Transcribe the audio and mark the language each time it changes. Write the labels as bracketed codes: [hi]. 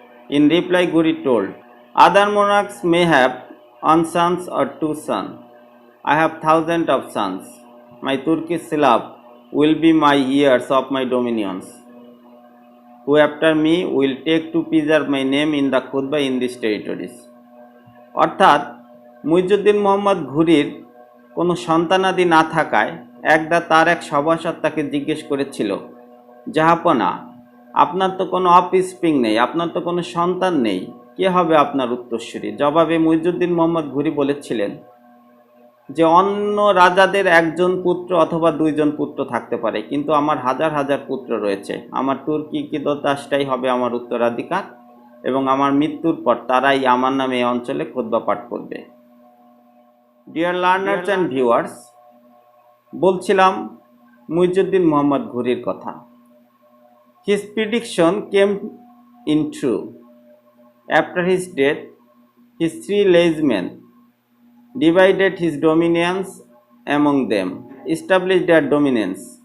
[en] In reply, Ghuri told, "Other monarchs may have one son or two sons. I have thousands of sons. My Turkish Slav will be my heirs of my dominions. Who after me will take to preserve my name in the khutbah in these territories." [bn] অর্থাৎ মুইজুদ্দিন মোহাম্মদ ঘুরির কোনো সন্তানাদি না থাকায় একদা তার এক সভাসদ তাকে জিজ্ঞেস করেছিল, জাহাপনা, আপনার তো কোনো অফস্প্রিং নেই, আপনার তো কোনো সন্তান নেই, কে হবে আপনার উত্তরসূরি? জবাবে মুইজুদ্দিন মোহাম্মদ ঘুরি বলেছিলেন যে অন্য রাজাদের একজন পুত্র অথবা দুইজন পুত্র থাকতে পারে, কিন্তু আমার হাজার হাজার পুত্র রয়েছে। আমার তুর্কি কিদোতাসটাই হবে আমার উত্তরাধিকার এবং আমার মৃত্যুর পর তারাই আমার নামে এই অঞ্চলে খুতবা পাঠ করবে। [en] dear learners and viewers, [bn] বলছিলাম মুইজুদ্দিন মোহাম্মদ ঘুরির কথা। [en] His prediction came in true. After his death, his three liege men divided his dominions among them, established their dominance.